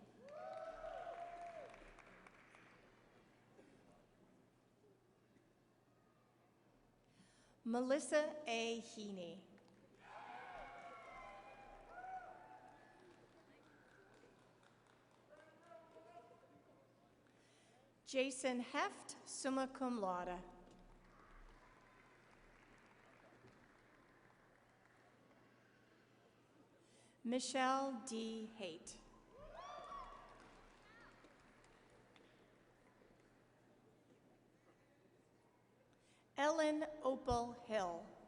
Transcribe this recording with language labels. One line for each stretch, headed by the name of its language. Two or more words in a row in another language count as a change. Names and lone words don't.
English: Melissa A. Heaney. Jason Heft,
Latin: summa cum laude.
English: Michelle D. Haight. Ellen Opal Hill.